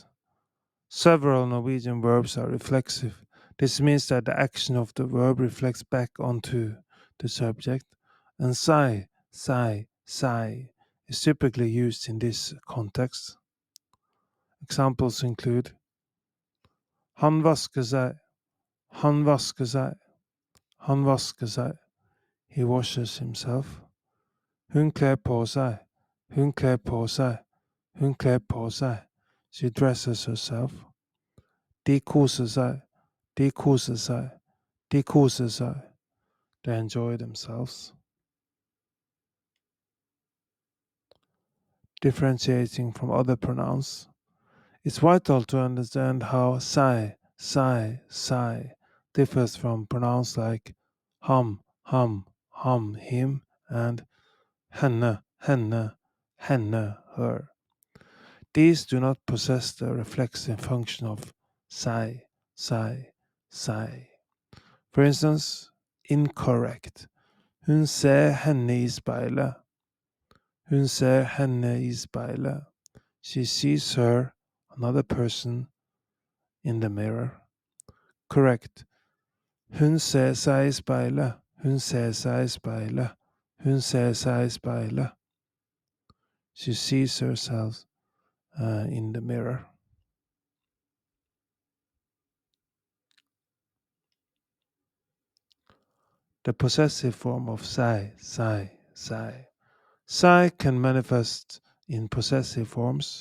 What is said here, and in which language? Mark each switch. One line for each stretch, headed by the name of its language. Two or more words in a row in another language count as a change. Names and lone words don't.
English: Several Norwegian verbs are reflexive. This means that the action of the verb reflects back onto the subject, and sai is typically used in this context. Examples include
Norwegian: han vasker seg, han vasker seg, han vasker seg.
English: He washes himself.
Norwegian: Hun kler på seg, hun kler på seg, hun kler på seg.
English: She dresses herself.
Norwegian: De koser seg, de koser seg, de koser seg.
English: They enjoy themselves. Differentiating from other pronouns. It's vital to understand how sai differs from pronouns like hum, him, and henne, her. These do not possess the reflexive function of sai. For instance, incorrect.
Norwegian: Hun ser henne i speilet. Hun ser henne i speilet.
English: She sees her, another person, in the mirror. Correct.
Norwegian: Hun ser seg i speilet. Hun ser seg i speilet. Hun ser seg i speilet.
English: She sees herself in the mirror. The possessive form of sai. Sai can manifest in possessive forms.